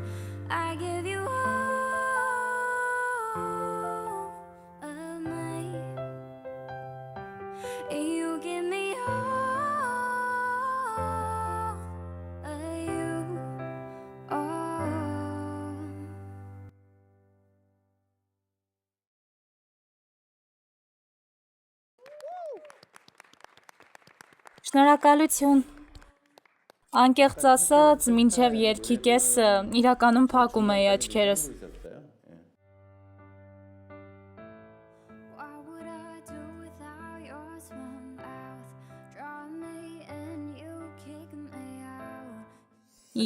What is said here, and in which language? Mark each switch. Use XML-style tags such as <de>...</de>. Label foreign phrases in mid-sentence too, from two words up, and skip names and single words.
<en>I give you all of me, and you give me all of you. All.</en> <hy>Շնորհակալություն։ Անկեղծ ասած, մինչև երգի կեսը իրականում փակում էի աչքերս։</hy> <en>What would I do without your small mouth? Draw me in, you kick me out.</en>